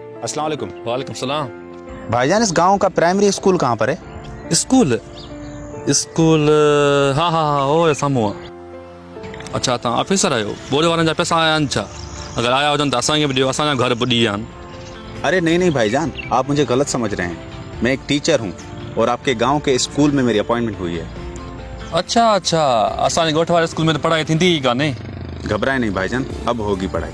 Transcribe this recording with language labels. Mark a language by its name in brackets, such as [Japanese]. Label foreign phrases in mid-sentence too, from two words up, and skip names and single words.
[Urdu] السلام علیکم. وعلیکم السلام. بھائی جان، اس گاؤں کا پرائمری اسکول کہاں پر ہے? [Sindhi] स्कूल स्कूल हाँ हाँ हाँ वो साम्हूं आहे। अच्छा तव्हां ऑफिसर आहियो? बोरे वारनि जा पैसा आया आहिनि छा? अगरि आया हुजनि त असांखे बि ॾियो, असांजा घर ॿुॾी विया आहिनि। [Urdu] ارے نہیں نہیں بھائی جان، آپ مجھے غلط سمجھ رہے ہیں. میں ایک ٹیچر ہوں اور آپ کے گاؤں کے اسکول میں میری اپوائنٹمنٹ ہوئی ہے. [Sindhi] अच्छा अच्छा, असांजे ॻोठ वारे स्कूल में त पढ़ाई थींदी ई कान्हे। [Urdu] گھبرائے نہیں بھائی جان، اب ہوگی پڑھائی.